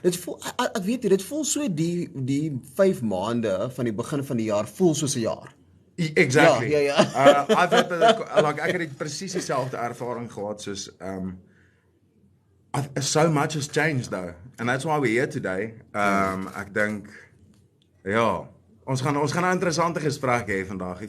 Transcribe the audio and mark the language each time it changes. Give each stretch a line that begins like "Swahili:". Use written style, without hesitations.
Afrikaans: Dit voel ek weet jy, dit voel so die 5 maande van die begin van die jaar voel soos 'n jaar.
English: Exactly.
Afrikaans: Ja.
English: I've had like
Afrikaans: ek het presies dieselfde ervaring gehad soos
English: so much has changed though, and that's why we're here today.
Afrikaans: Ek dink ja, ons gaan 'n interessante gesprek hê vandag.